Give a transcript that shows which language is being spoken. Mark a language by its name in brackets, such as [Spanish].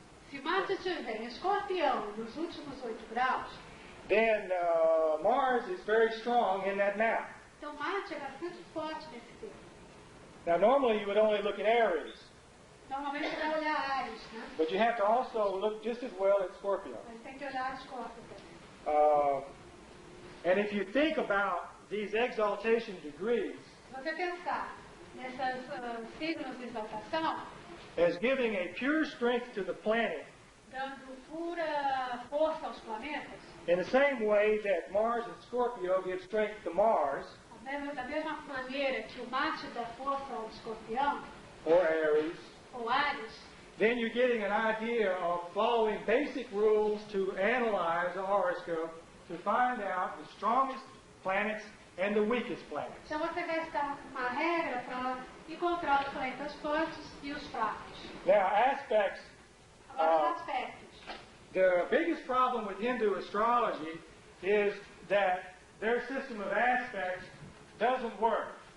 [Portuguese] se Marte estiver em Escorpião nos últimos 8 graus, [English] then Mars is very strong in that map. [Portuguese] então Marte é bastante forte nesse tempo. [English] Now, normally you would only look at Aries, [Portuguese] Normalmente você vai olhar Áries, né? [English] but you have to also look just as well at Scorpio. [Portuguese] Mas tem que olhar Escorpio também. [English] And if you think about these exaltation degrees [Portuguese] Se você pensar nessas signos de exaltação, [English] as giving a pure strength to the planet, [Portuguese] dando pura força aos planetas, [English] in the same way that Mars and Scorpio give strength to Mars [Portuguese] da mesma maneira que o Marte dá força ao Escorpião, [English] or Aries, [Portuguese] ou Áries, [English] then you're getting an idea of following basic rules to analyze a horoscope to find out the strongest planets and the weakest planets. [Portuguese] então você vai estar com uma regra para encontrar os planetas fortes e os fracos. [English] Now, aspects, [Portuguese] Agora, os aspectos. [English] the biggest problem with Hindu astrology is that their system of aspects doesn't work.